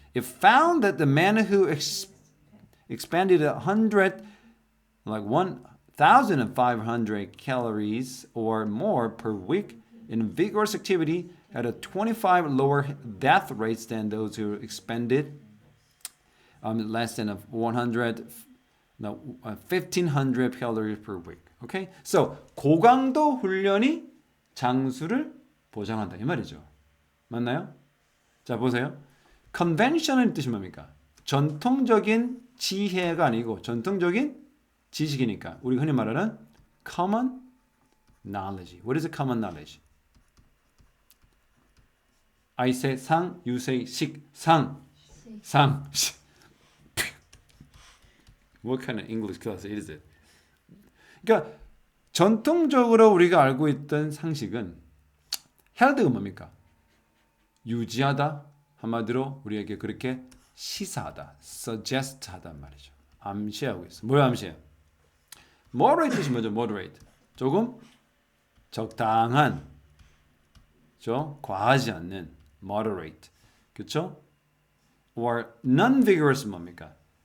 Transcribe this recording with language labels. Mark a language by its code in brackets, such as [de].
[en] It found that the men who expended 1,500 calories or more per week in vigorous activity had a 25 lower death rates than those who expended less than 1,500 calories per week. Okay? [ko] So 고강도 훈련이 장수를 보장한다 이 말이죠. 맞나요? 자 보세요. convention은 뜻이 뭡니까? 전통적인 지혜가 아니고 전통적인 지식이니까 우리 흔히 말하는 [en] common knowledge. What is a common knowledge? I say 상, you say 식, 상, [ko] 시. 상. [en] What kind of English class is it? [ko] 그러니까 전통적으로 우리가 알고 있던 상식은 health가 뭡니까? 유지하다, 한마디로 우리에게 그렇게 시사하다, suggest하단 말이죠. 암시하고 있어. 뭘 암시해요? moderate 뜻이 뭐죠? [en] moderate. [ko] 조금 적당한, 과하지 않는 moderate. 그렇죠? [en] or non-vigorous 뭡니까?